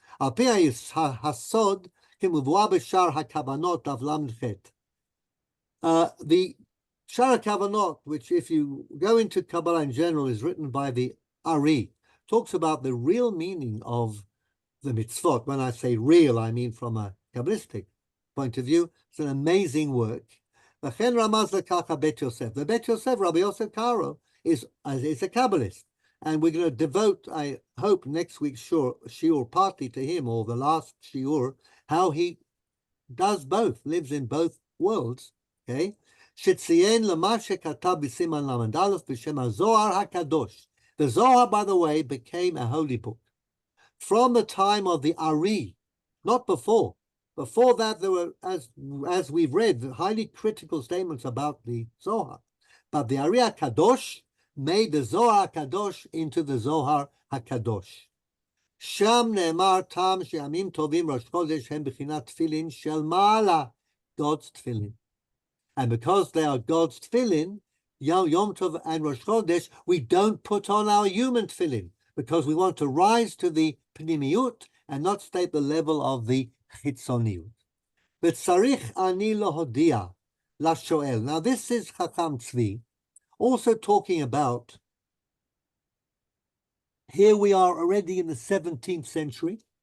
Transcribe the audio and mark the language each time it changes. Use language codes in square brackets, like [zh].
[he] על פי הסוד כמבואר בשער הכוונות דף ל"ח. [en] The Shara Kavanot, which if you go into Kabbalah in general, is written by the Ari, talks about the real meaning of the mitzvot. When I say real, I mean from a Kabbalistic point of view. It's an amazing work. [he] V'chen ramaz lekach Bet Yosef. [en] The Bet Yosef, Rabbi Yosef Karo, is a Kabbalist. And we're going to devote, I hope, next week's shiur partly to him, or the last shiur, how he does both, lives in both worlds. Okay? [he] שציין למה שכתב בסימן ל"א בשם הזוהר הקדוש. [en] The Zohar, by the way, became a holy book from the time of the Ari, not before. Before that, there were, as we've read, highly critical statements about the Zohar. But the Ari HaKadosh made the Zohar HaKadosh into the Zohar HaKadosh. [he] שם נאמר טעם שימים טובים ראש חודש הם בחינת תפילין של מעלה, [en] God's tefillin. And because they are God's tefillin, Yom Tov and Rosh Chodesh, we don't put on our human tefillin because we want to rise to the pnimiyut and not stay at the level of the chitzoniyut. [he] V'tzarich ani lohodia lashoel. [en] Now this is Chacham Tzvi, also talking about, here we are already in the 17th century.